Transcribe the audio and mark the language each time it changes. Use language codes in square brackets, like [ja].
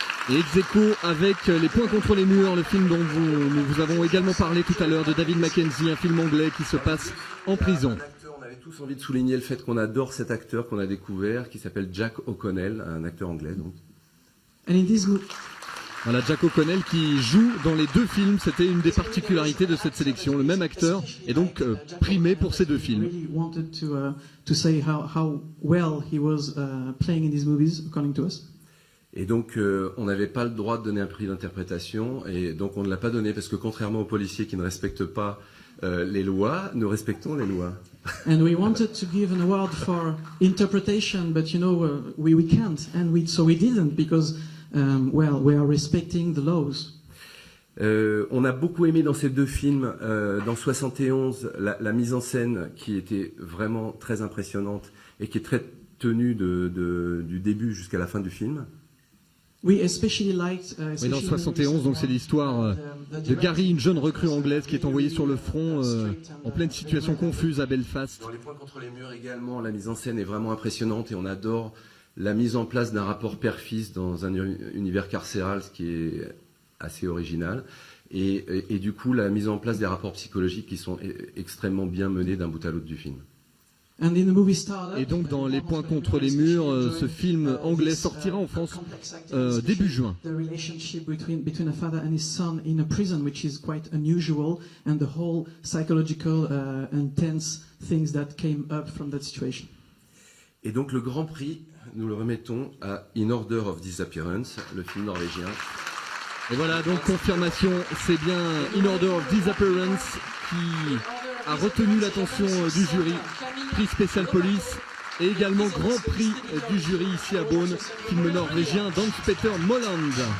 [fr] Et ex-aequo avec Les Points contre les murs, le film dont nous vous avons également parlé tout à l'heure, de David Mackenzie, un film anglais qui se passe en prison. On avait tous envie de souligner le fait qu'on adore cet acteur qu'on a découvert, qui s'appelle Jack O'Connell, un acteur anglais donc. [en] And in this movie, [fr] Voilà, Jack O'Connell qui joue dans les deux films, c'était une des particularités de cette sélection. Le même acteur est donc primé pour ces deux films. [en] Really wanted to say how well he was playing in these movies, according to us. [fr] Et donc, on n'avait pas le droit de donner un prix d'interprétation, et donc on ne l'a pas donné parce que contrairement aux policiers qui ne respectent pas les lois, nous respectons les lois. [en] And we wanted to give an award for interpretation, but we can't, and so we didn't because we are respecting the laws. [fr] On a beaucoup aimé dans ces deux films, dans 71, la mise en scène qui était vraiment très impressionnante et qui est très tenue du début jusqu'à la fin du film. [en] We especially liked, [fr] Oui, dans 71, donc c'est l'histoire de Gary, une jeune recrue anglaise qui est envoyée sur le front en pleine situation confuse à Belfast. Dans Les Points contre les murs également, la mise en scène est vraiment impressionnante et on adore la mise en place d'un rapport père-fils dans un univers carcéral, ce qui est assez original. Et du coup, la mise en place des rapports psychologiques qui sont extrêmement bien menés d'un bout à l'autre du film. [en] And in the movie Startup, [fr] Et donc dans Les Points contre les murs, ce film anglais sortira en France début juin. [en] the relationship between a father and his son in a prison, which is quite unusual, and the whole psychological and tense things that came up from that situation. [fr] Et donc le Grand Prix, nous le remettons à In Order of Disappearance, le film norvégien. Et voilà, donc confirmation, c'est bien In Order of Disappearance qui a retenu l'attention du jury. Prix spécial police et également grand prix du jury ici à Beaune, film norvégien d'Hans-Petter Molland.